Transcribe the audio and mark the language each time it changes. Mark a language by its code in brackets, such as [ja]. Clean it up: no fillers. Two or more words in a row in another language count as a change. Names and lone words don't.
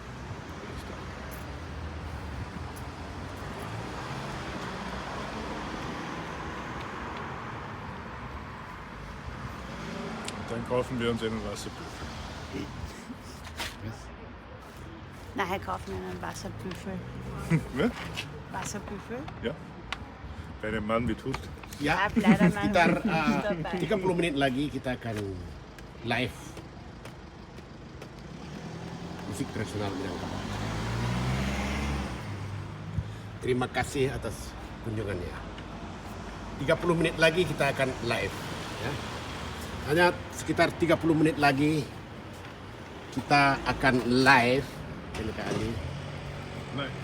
[de] Dann kaufen wir uns einen Wasserbüffel. Nachher kaufen wir einen Wasserbüffel. Ne? Wasserbüffel? Ja. Bei einem Mann mit Hut. [id] Ya, [de] Leider mein [id] sekitar [de] Hund ist dabei. [id] 30 menit lagi kita akan live musik tradisional Minangkabau. Terima kasih atas kunjungannya. 30 menit lagi kita akan live ya. Hanya sekitar 30 menit lagi kita akan live ini Kak Ali.